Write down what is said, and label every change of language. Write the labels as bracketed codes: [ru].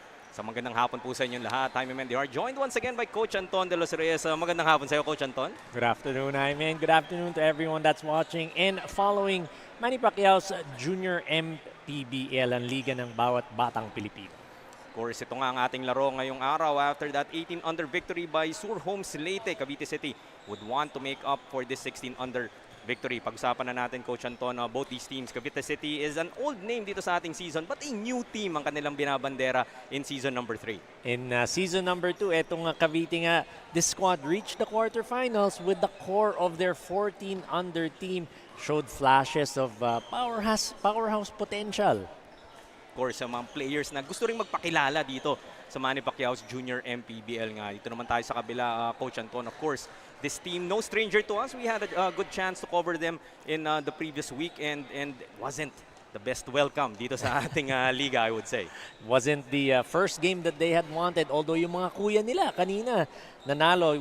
[tl] Sa magandang hapon po sa inyong lahat. [en] I'm Mendy Hart, joined once again by Coach Anton de los Reyes. [tl] Magandang hapon sa iyo, Coach Anton. [en] Good afternoon, Iman. Good afternoon to everyone that's watching and following Manny Pacquiao's Junior MPBL, [tl] ang liga ng bawat batang Pilipino. [en] Of course, [tl] ito nga ang ating laro ngayong araw. [en] After that 18 under victory by XUR Homes Leyte, Cavite City would want to make up for this 16 under victory. [tl] Pag-usapan na natin, Coach Anton, [en] both these teams. Cavite City is an old name [tl] dito sa ating [en] season, but a new team [tl] ang kanilang binabandera [en] in season number 3. In season number 2, [tl] etong Cavite nga, [en] this squad reached the quarterfinals with the core of their 14 under team. Showed flashes of powerhouse potential. [tl] Of course, sa mga players na gusto ring magpakilala dito sa Manny Pacquiao's Junior MPBL nga. Dito naman tayo sa kabila, Coach Anton. [en] Of course, this team, no stranger to us. We had a good chance to cover them in the previous week, and wasn't the best welcome [tl] dito sa ating liga, [en] I would say. Wasn't the first game that they had wanted, although [tl] yung mga kuya nila kanina nanalo.